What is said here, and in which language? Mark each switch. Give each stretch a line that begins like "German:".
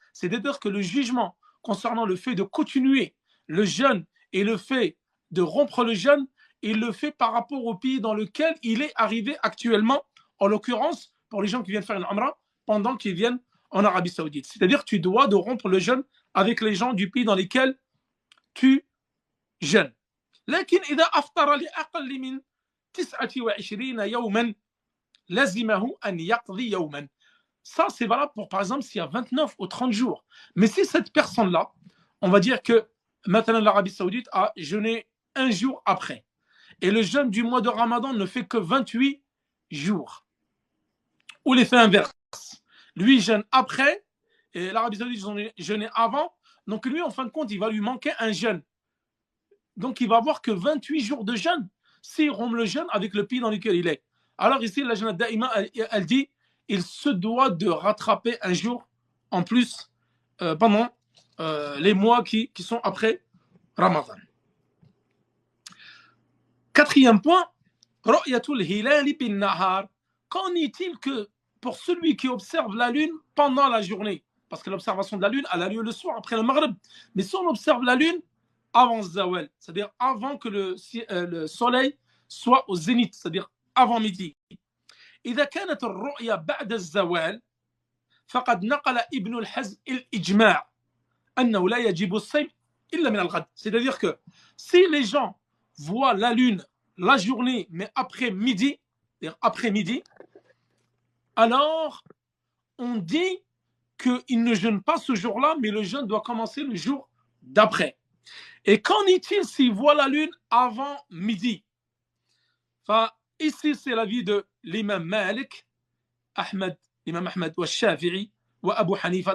French: C'est-à-dire que le jugement concernant le fait de continuer le jeûne et le fait de rompre le jeûne, il le fait par rapport au pays dans lequel il est arrivé actuellement, en l'occurrence, pour les gens qui viennent faire une Umrah, pendant qu'ils viennent en Arabie Saoudite. C'est-à-dire que tu dois de rompre le jeûne avec les gens du pays dans lesquels tu jeûnes.
Arabic: لكن إذا أفطر لأقل من 29 يوما لزمه أن يقضي يوما.
French: Ça, c'est valable pour, par exemple, s'il y a 29 ou 30 jours. Mais si cette personne-là, on va dire que maintenant l'Arabie Saoudite a jeûné un jour après, et le jeûne du mois de Ramadan ne fait que 28 jours, ou l'effet inverse. Lui jeûne après, et l'Arabie Saoudite jeûnait avant, donc lui, en fin de compte, il va lui manquer un jeûne. Donc, il va avoir que 28 jours de jeûne s'il rompt le jeûne avec le pays dans lequel il est. Alors ici, la Jannat Daïma, elle dit, il se doit de rattraper un jour en plus pendant les mois qui sont après Ramadan. Quatrième point,
Arabic: Ru'yatul hilali bin nahar.
French: Qu'en est-il que pour celui qui observe la lune pendant la journée? Parce que l'observation de la lune, elle a lieu le soir après le Maghrib. Mais si on observe la lune avant Zawal, c'est-à-dire avant que le soleil soit au zénith, c'est-à-dire avant midi.
Arabic: إذا كانت الرؤيا بعد الزوال فقد نقل ابن الحزم الإجماع أنه لا يجب الصيم إلا من الغد.
French: C'est-à-dire que si les gens voient la lune la journée mais après midi, c'est-à-dire après midi, alors on dit qu'il ne jeûne pas ce jour-là, mais le jeûne doit commencer le jour d'après. Et qu'en est-il s'il voit la lune avant midi? Enfin, ici, c'est l'avis de l'imam Malik, l'imam Ahmed, wa Shafi'i, wa Abu Hanifa.